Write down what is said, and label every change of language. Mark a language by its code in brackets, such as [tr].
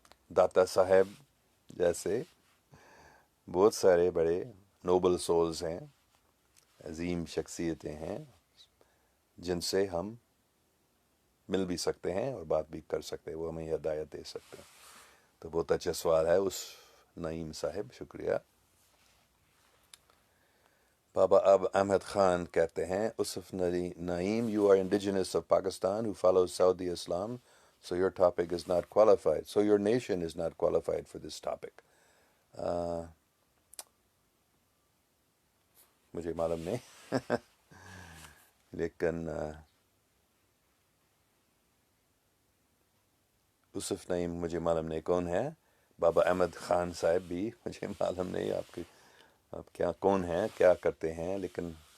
[ur] داتا صاحب جیسے، بہت سارے بڑے نوبل سولز ہیں، عظیم شخصیتیں ہیں، جن سے ہم مل بھی سکتے ہیں اور بات بھی کر سکتے ہیں، وہ ہمیں ہدایت دے سکتے ہیں۔ تو بہت اچھا سوال ہے اس نعیم صاحب، شکریہ۔ بابا اب احمد خان کہتے ہیں، اسف نعیم، [en] you are indigenous of Pakistan who follows Saudi Islam, so your topic is not qualified. So your nation is not qualified for this topic. [ur] مجھے معلوم نہیں لیکن اسف نعیم مجھے معلوم نہیں کون ہے، بابا احمد خان صاحب بھی مجھے معلوم نہیں آپ کیا کون ہیں، کیا کرتے ہیں، لیکن